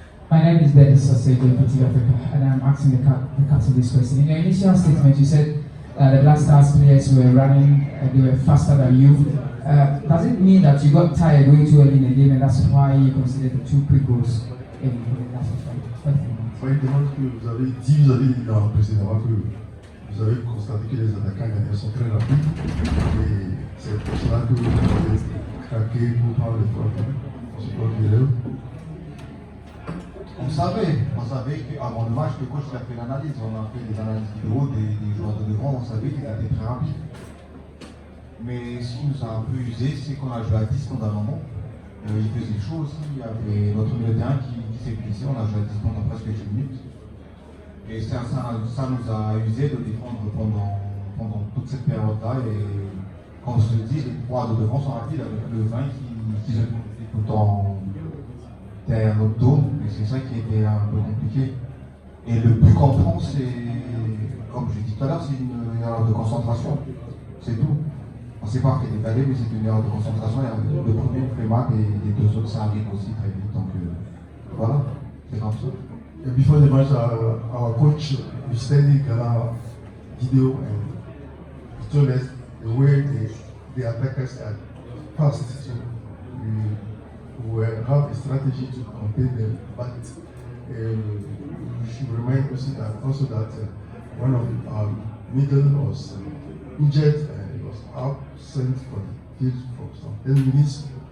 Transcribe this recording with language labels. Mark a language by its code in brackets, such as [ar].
[en] My name is Dennis Sasego, Petit Africa, and I'm asking the captain this question. In your initial statement, you said the Black Stars players were running, they were faster than you. Does it mean that you got tired way too early in the game, and that's why you considered the 2 quick goals in the last fight? [fr] Oui, que vous avez dit précédemment que vous avez constaté que les attaquants ghanéens sont très rapides et c'est pour cela que vous avez craqué pour prendre les 3 points. Je crois que on savait qu'avant le match, le coach a fait l'analyse. On a fait des analyses vidéo des joueurs de devant, on savait qu'ils étaient très rapides. Mais ce qui nous a un peu usé, c'est qu'on a joué à 10 pendant un moment. Il faisait chaud aussi, il y avait notre milieu de terrain qui s'est blessé, on a joué à 10 pendant presque 10 minutes. Et ça nous a usé de défendre pendant toute cette période-là. Et comme je le dis, les 3 de devant sont rapides avec le 20 qui se fait tout le temps derrière notre dos. Et c'est ça qui était un peu compliqué. Et le but qu'on prend, c'est, comme je dit tout à l'heure, c'est une erreur de concentration. C'est tout. On ne s'est pas fait décaler, mais c'est une erreur de concentration. Le premier nous fait mal et les 2 autres, ça arrive aussi très vite. Donc voilà, c'est comme ça. [en] Before the match, our coach we studied Ghana video and he told us the way the attackers are fast. So we will have a strategy to contain them. But we should remind also that one of our middle was injured and he was absent for the field for some 10 minutes.